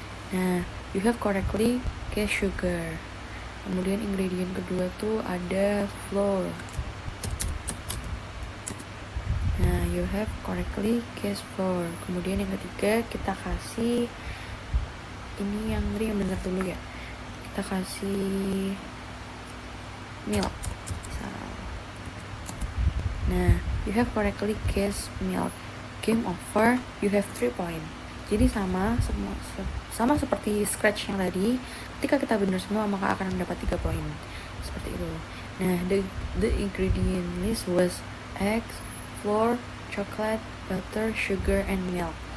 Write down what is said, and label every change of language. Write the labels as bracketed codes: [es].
[en] Nah, you have correctly guessed sugar. [id] Kemudian ingredient kedua tuh ada flour. [en] Nah, you have correctly guessed flour. [id] Kemudian yang ketiga kita kasih ini yang benar dulu ya. Kita kasih milk. [en] Nah, you have correctly guessed milk. Game over, you have 3 points. [id] Jadi sama seperti scratch yang tadi. Ketika kita benar semua maka akan mendapat 3 poin. Seperti itu. [en] Nah, the ingredient list was eggs, flour, chocolate, butter, sugar, and milk.